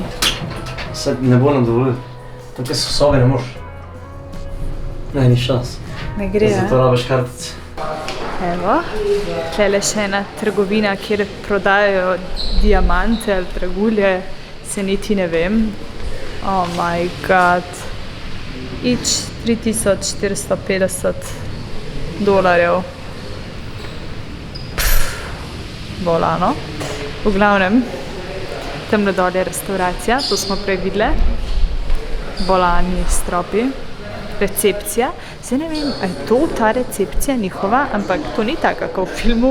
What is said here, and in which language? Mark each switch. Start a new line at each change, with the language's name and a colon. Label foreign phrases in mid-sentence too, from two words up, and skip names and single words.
Slovenian: Sad ne bo nam dovolil. Tukaj so sobe, ne moš. Ne, ni šans. Ne gre, Zato rabiš kartice. Evo, tele še ena trgovina, kjer prodajajo diamante ali dragulje, se niti ne vem.
English: Oh my god. Each $3,450.
Slovenian: Bolano. V glavnem, tamle dol je restauracija, to smo prej videli. Bolani stropi. Recepcija. Zdaj ne vem, ali je to ta recepcija njihova, ampak to ni tako, kako v filmu.